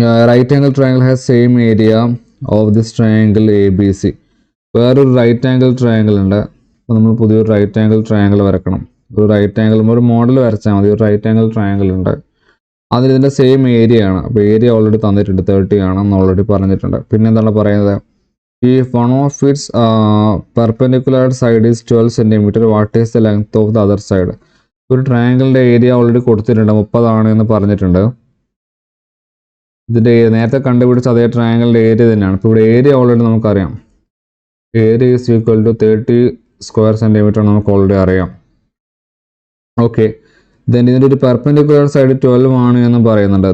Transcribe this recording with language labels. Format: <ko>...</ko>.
<en>Right angle triangle has same area of this triangle A B C.</en> <ml>വേറൊരു right angle triangle ഉണ്ട്. അപ്പോൾ നമ്മൾ പുതിയൊരു റൈറ്റ് ആംഗിൾ ട്രയാങ്കിൾ വരക്കണം. ഒരു റൈറ്റ് ആംഗിൾ, ഒരു മോഡൽ വരച്ചാൽ മതി. ഒരു റൈറ്റ് ആംഗിൾ ട്രയാങ്കിൾ ഉണ്ട്, അതിൻ്റെ സെയിം ഏരിയ ആണ്. അപ്പോൾ ഏരിയ ഓൾറെഡി തന്നിട്ടുണ്ട്, 30 ആണെന്ന് ഓൾറെഡി പറഞ്ഞിട്ടുണ്ട്. പിന്നെ എന്താണ് പറയുന്നത്?</ml> <en>If one of its perpendicular side is 12 cm, what is the length of the other side?</en> <ml>ഒരു ട്രയാങ്കിളിൻ്റെ ഏരിയ ഓൾറെഡി കൊടുത്തിട്ടുണ്ട്, 30 ആണ് എന്ന് പറഞ്ഞിട്ടുണ്ട്. ഇതിൻ്റെ നേരത്തെ കണ്ടുപിടിച്ച അതേ ട്രയാങ്കിളിൻ്റെ ഏരിയ തന്നെയാണ്. ഇപ്പോൾ ഇവിടെ ഏരിയ ഓൾറെഡി നമുക്കറിയാം.</ml> <en>area is equal to 30 square centimetre</en> <ml>നമുക്ക് ഓൾറെഡി അറിയാം. ഓക്കെ, ദെൻ ഇതിൻ്റെ ഒരു പെർപെൻഡിക്കുലർ സൈഡ് 12 ആണ് എന്ന് പറയുന്നുണ്ട്.</ml>